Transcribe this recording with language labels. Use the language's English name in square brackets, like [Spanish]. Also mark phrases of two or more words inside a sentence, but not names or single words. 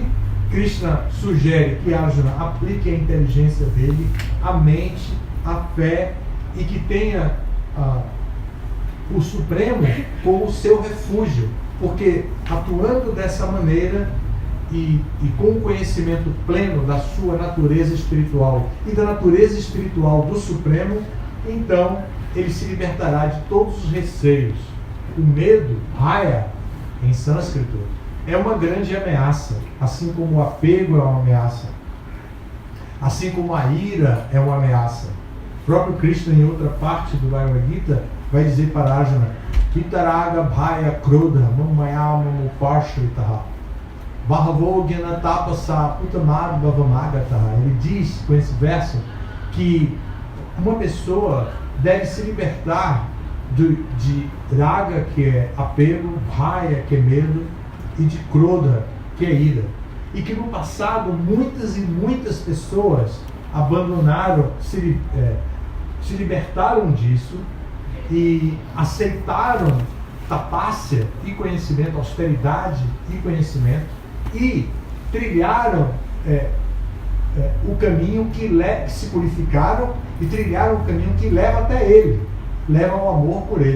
[Portuguese] Krishna sugere que Arjuna aplique a inteligência dele, a mente, a fé, e que tenha o Supremo como seu refúgio, porque atuando dessa maneira e com o conhecimento pleno da sua natureza espiritual e da natureza espiritual do Supremo, então ele se libertará de todos os receios. O medo, Bhaya, em sânscrito, é uma grande ameaça, assim como o apego é uma ameaça, assim como a ira é uma ameaça. O próprio Krishna, em outra parte do Bhagavad Gita, vai dizer para Arjuna: [Sanskrit] Vitaraga Bhaya Krodha Mamaya Mamuparshvitaha Bahavo Gyana Tapasa Putamad Bhavamagataha. [Portuguese] Ele diz com esse verso que uma pessoa deve se libertar de Raga, que é apego, Bhaya, que é medo, e de Krodha, que é ira. E que no passado muitas e muitas pessoas abandonaram, se libertaram disso e aceitaram tapácia e conhecimento, austeridade e conhecimento, e trilharam o caminho que se purificaram e trilharam o caminho que leva até ele, leva ao amor por ele.